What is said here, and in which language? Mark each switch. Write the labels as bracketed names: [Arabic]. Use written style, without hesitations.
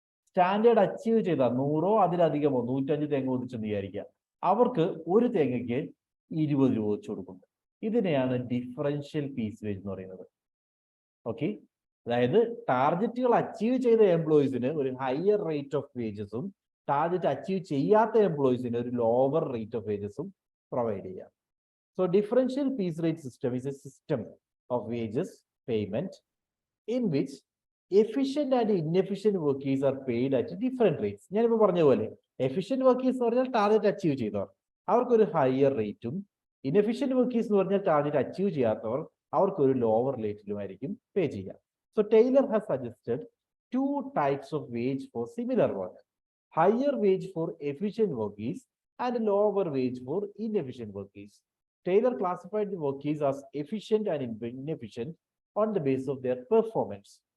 [Malayalam] Standard achieve ചെയ്ത 100 അതിലധികമോ 105 തേങ്ങ പൊതിച്ചെന്ന് വിചാരിക്കുക, അവർക്ക് ഒരു തേങ്ങയ്ക്ക് 20 രൂപ വെച്ച് കൊടുക്കുന്നു. ഇതിനെയാണ് ഡിഫറൻഷ്യൽ പീസ് വേജ് എന്ന് പറയുന്നത്. ഓക്കെ, അതായത് ടാർഗറ്റുകൾ അച്ചീവ് ചെയ്ത എംപ്ലോയീസിന് ഒരു higher rate of വേജസും target achieve ചെയ്യാത്ത എംപ്ലോയീസിന് ഒരു ലോവർ റേറ്റ് ഓഫ് വേജസും പ്രൊവൈഡ് ചെയ്യാം. [English] So differential piece rate system is a system of wages payment in which efficient and inefficient workers are paid at different rates. [Malayalam] ഞാനിപ്പോൾ പറഞ്ഞ പോലെ efficient workers എന്ന് പറഞ്ഞാൽ target achieve ചെയ്തവർ, അവർക്കൊരു ഹയർ റേറ്റും, inefficient workers എന്ന് പറഞ്ഞാൽ ടാർഗറ്റ് അച്ചീവ് ചെയ്യാത്തവർ അവർക്കൊരു ലോവർ റേറ്റിലുമായിരിക്കും പേ ചെയ്യുക. [English] So Taylor has suggested 2 types of wage for similar work: higher wage for efficient workers and lower wage for inefficient workers. Taylor classified the workers as efficient and inefficient on the basis of their performance.